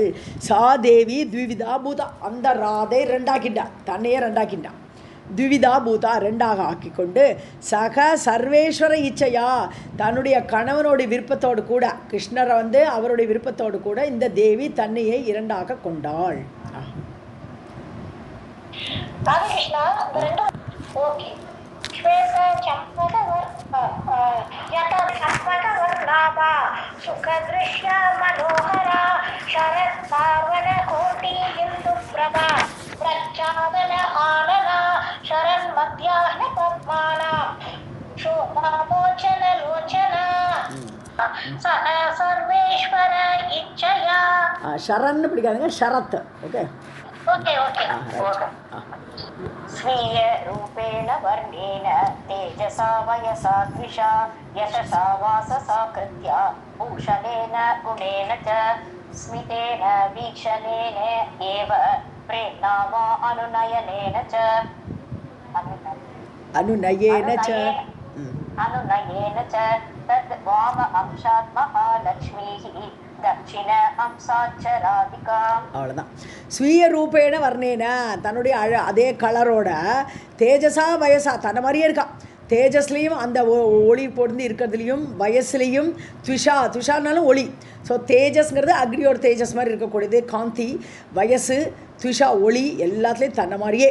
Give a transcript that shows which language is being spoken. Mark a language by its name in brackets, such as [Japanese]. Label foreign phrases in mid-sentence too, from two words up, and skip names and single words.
[Sanskrit] सादेवी द्विविधा भूता, [Tamil] அந்த ராதை ரெண்டாக்கிண்டா, தன்னையே ரெண்டாக்கிண்டா, [Sanskrit] द्विविधा भूता [Tamil] ரெண்டாக ஆக்கி கொண்டு [Sanskrit] सह सर्वेश्वर इच्छया, [Tamil] தன்னுடைய கணவனுடைய விருப்பத்தோடு கூட, கிருஷ்ணரை அவருடைய விருப்பத்தோடு கூட இந்த தேவி தன்னையே இரண்டாக கொண்டாள். [English] Krishna, okay. [Sanskrit] श्वेत चम्पक सुकदृश्य मनोहर शरत् पार्वण कोटि हिन्दु प्रभा प्रच्छादन आनन शरन् मध्याह्न पद्मन शोभा मोचन लोचन सर्वेश्वर इच्छया. [Tamil] Sharan பிடிக்காதுங்க, ஷரத். ஓகே [Sanskrit] ओके स्वीय रूपेण वर्णेन तेजसा वयसा द्विषा यशसा वाससा कृत्या भूषणेन गुणेन च स्मितेन वीक्षणेन एव प्रेम्णा वा अनुनयनेन च तद् वाम अंशात् महालक्ष्मीः दक्षिण अंशाच्च राधिका. [Tamil] அவ்வளோதான். [Sanskrit] स्वीय रूपेण वर्णेन, [Tamil] தன்னுடைய அதே கலரோட [Sanskrit] तेजसा वयसा, [Tamil] தன்னை மாதிரியே இருக்கா. தேஜஸ்லேயும் அந்த ஒளி பொருந்தி இருக்கிறதுலையும் வயசுலேயும் துஷானாலும் ஒளி. ஸோ தேஜஸ்ங்கிறது அக்னியோட தேஜஸ் மாதிரி இருக்கக்கூடியது, காந்தி, வயசு, துஷா ஒளி, எல்லாத்துலேயும் தன்னை மாதிரியே,